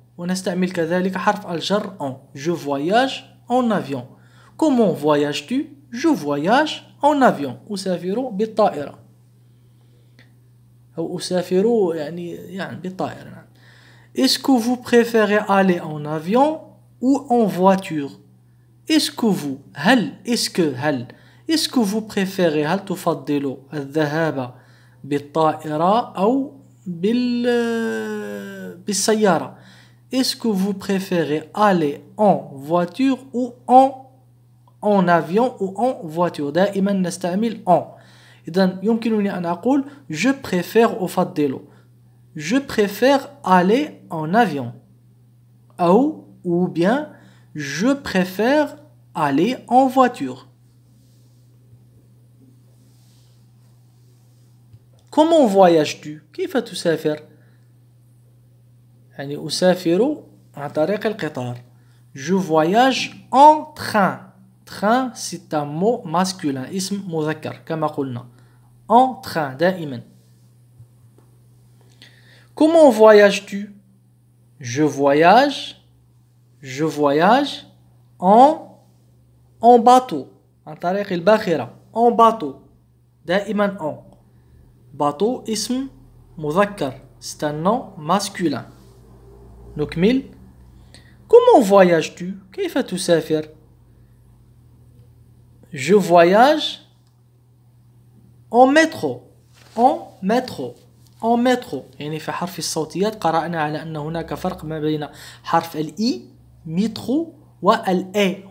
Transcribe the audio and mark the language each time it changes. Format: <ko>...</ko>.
<ar>ونستعمل كذلك حرف الجر اون.</ar> <fr>je voyage en avion. comment voyages-tu؟ je voyage en avion،</fr> <ar>أسافر بالطائرة، أو أسافر يعني بالطائرة.</ar> <fr>est-ce que vous préférez aller en avion ou en voiture؟ est-ce que vous، هل، est-ce que vous préférez،</fr> <ar>هل تفضلوا الذهاب بالطائرة أو بالسيارة؟</ar> <fr>est-ce que vous préférez aller en voiture ou en avion ou en voiture؟</fr> <ar>دائما نستعمل</ar> <fr>en.</fr> <ar>إذن يمكنني أن أقول</ar> <fr>je préfère، أفضل، je préfère aller en avion، ou bien je préfère aller en voiture. comment voyages-tu؟</fr> <ar>كيف تسافر؟ يعني أسافر عن طريق القطار.</ar> <fr>je voyage en train. train c'est un mot masculin،</fr> <ar>اسم مذكر كما قلنا.</ar> <fr>en train دائما. comment voyages-tu؟ je voyage en bateau،</fr> <ar>عن طريق الباخرة،</ar> <fr>en bateau دائما en. bateau</fr> <ar>اسم مذكر،</ar> <fr>c'est un nom masculin.</fr> <ar>نكمل.</ar> <fr>comment voyages-tu؟</fr> <ar>كيف تسافر؟</ar> <fr>je voyage en métro، en métro، en métro.</fr> <ar>يعني في حرف الصوتيات قرأنا على أن هناك فرق ما بين حرف الإي مترو والأي.</ar>